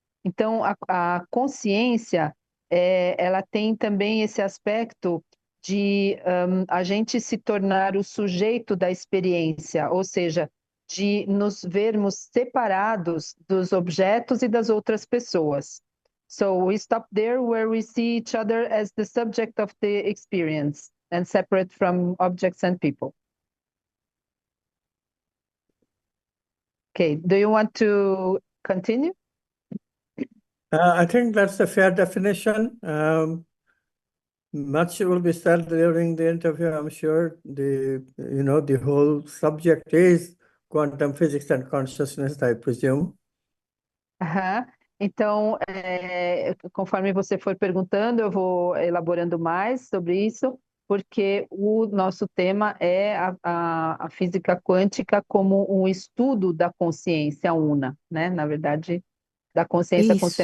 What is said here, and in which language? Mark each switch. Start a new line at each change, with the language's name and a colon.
Portuguese: Então, a consciência, ela tem também esse aspecto de a gente se tornar o sujeito da experiência, ou seja, de nos vermos separados dos objetos e das outras pessoas.
English: So we stop there where we see each other as the subject of the experience and separate from objects and people. Okay, do you want to continue? I think that's a fair definition. Much will be said during the interview, I'm sure. The whole subject is quantum physics and consciousness, I presume. Aham.
Portuguese: Então, conforme você for perguntando, eu vou elaborando mais sobre isso, porque o nosso tema é a física quântica como um estudo da consciência una, né? Na verdade, da consciência com C